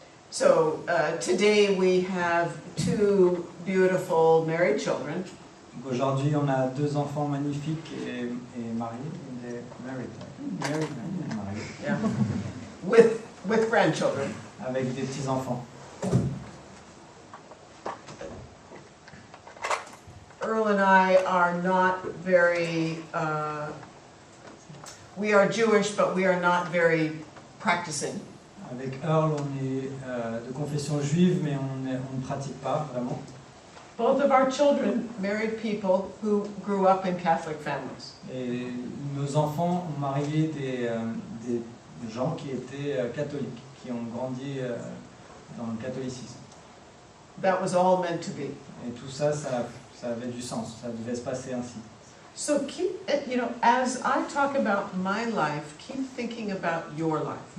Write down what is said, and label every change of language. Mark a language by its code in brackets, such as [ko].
[en] So today we have two beautiful married children. [fr] Donc aujourd'hui, on a deux enfants magnifiques et mariés. [en] Married and mariés. Yeah. With grandchildren. [fr] Avec des petits-enfants. [en] Earl and I are not very, we are Jewish, but we are not very practicing. [fr] Avec Earl, on est de confession juive, mais on ne pratique pas vraiment. [en] Both of our children married people who grew up in Catholic families. [fr] Et nos enfants ont marié des gens qui étaient catholiques, qui ont grandi dans le catholicisme. [en] That was all meant to be. [fr] Et tout ça, ça avait du sens, ça devait se passer ainsi. [en] So keep, as I talk about my life, keep thinking about your life.